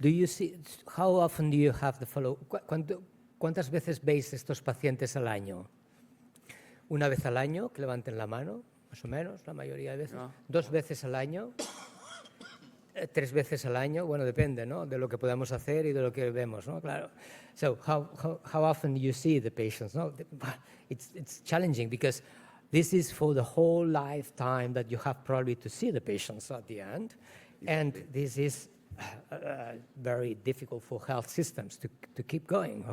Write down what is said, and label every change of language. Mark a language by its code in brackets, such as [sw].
[en] Do you see, how often do you have the follow? [es] ¿Cuántas veces veis estos pacientes al año? Una vez al año, que levanten la mano, más o menos, la mayoría de veces. [en] Yeah. [es] 2 veces al año. 3 veces al año, bueno, depende, ¿no? De lo que podamos hacer y de lo que vemos, ¿no? Claro. [en] So how often do you see the patients? No, it's challenging, because this is for the whole lifetime that you have probably to see the patients at the end, and this is very difficult for health systems to keep going.